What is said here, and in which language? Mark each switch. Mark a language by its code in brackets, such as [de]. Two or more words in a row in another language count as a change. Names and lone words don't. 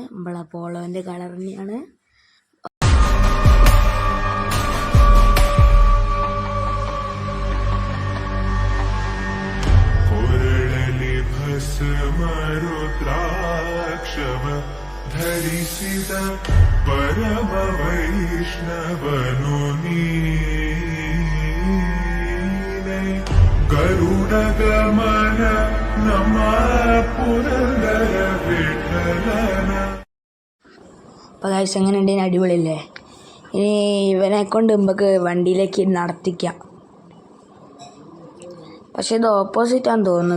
[ml] നമ്മളെ പോളോൻ്റെ കളർ തന്നെയാണ്. [kn] ധരിಸಿದ ಪರಮ ವೈಷ್ಣವನು ನೀನೇ ಗರುಡ ಗಮನ ನಮ ಪುರಂದರ ವಿಠಲನ. [ml] അപ്പോൾ ഗൈസ്, എങ്ങനെ ഉണ്ടെങ്കിൽ അടിപൊളിയല്ലേ? ഇനി ഇവനെ കൊണ്ട് നമുക്ക് വണ്ടിയിലേക്ക് നടത്തിക്കാം. പക്ഷെ ഇത് ഓപ്പോസിറ്റാന്ന് തോന്നുന്നു.